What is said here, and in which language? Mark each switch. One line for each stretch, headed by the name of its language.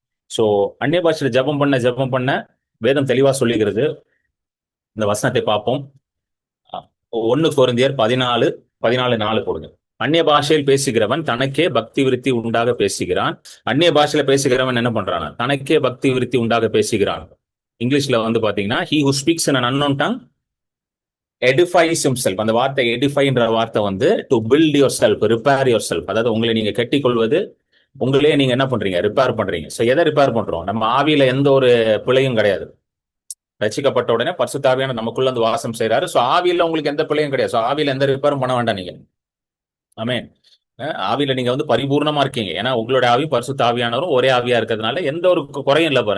Tamil: So அந்நிய பாஷையில ஜெபம் பண்ண வேதம் தெளிவா சொல்லிக்கிறது. இந்த வசனத்தை பார்ப்போம். 1 கொரிந்தியர் 14:4 போடுங்க. அந்நிய பாஷையில் பேசுகிறவன் தனக்கே பக்தி விருத்தி உண்டாக பேசுகிறான். அந்நிய பாஷையில பேசுகிறவன் என்ன பண்றான்? தனக்கே பக்தி விருத்தி உண்டாக பேசுகிறான். இங்கிலீஷ்ல பாத்தீங்கன்னா
English: he who speaks in an unknown tongue edifies himself.
Tamil: அந்த வார்த்தை edifyன்ற வார்த்தை
English: to build yourself, repair yourself.
Tamil: அதாவது உங்களை நீங்க கட்டிக்கொள்வது, உங்களே நீங்க என்ன பண்றீங்க, ரிப்பேர் பண்றீங்க. சோ எதை ரிப்பேர் பண்றோம்? நம்ம ஆவியில எந்த ஒரு பிழையும் கிடையாது. ரட்சிக்கப்பட்ட உடனே பரிசுத்த ஆவியானவர் நமக்குள்ள வாசம் செய்யறாரு. சோ ஆவியில உங்களுக்கு எந்த பிழையும் கிடையாது. சோ ஆவியில எந்த ரிப்பேரும் பண்ண வேண்டாம் நீங்க. ஆமென். ஆவியில நீங்க பரிபூர்ணமா இருக்கீங்க. ஏன்னா உங்களுடைய ஆவி பரிசுத்த ஆவியானவரும் ஒரே ஆவியா இருக்கிறதுனால எந்த ஒரு குறையும் இல்லை.